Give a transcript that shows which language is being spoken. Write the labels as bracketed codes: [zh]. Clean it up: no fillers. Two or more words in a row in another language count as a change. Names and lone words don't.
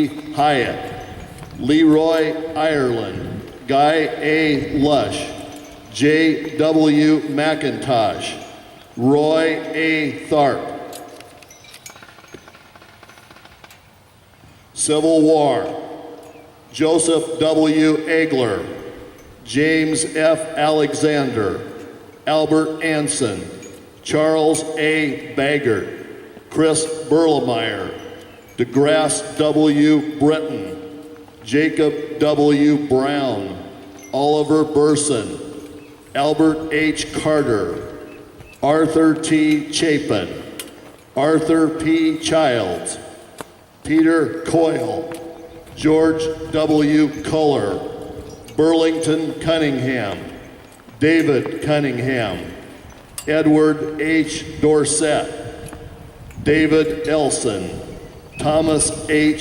[en] Hyatt, Leroy Ireland, Guy A. Lush, J. W. McIntosh, Roy A. Tharp. Civil War, Joseph W. Egler, James F. Alexander, Albert Anson, Charles A. Baggert, Chris Berlemeyer, DeGrasse W. Britton, Jacob W. Brown, Oliver Burson, Albert H. Carter, Arthur T. Chapin, Arthur P. Childs, Peter Coyle, George W. Culler, Burlington Cunningham, David Cunningham, Edward H. Dorsett, David Elson, Thomas H.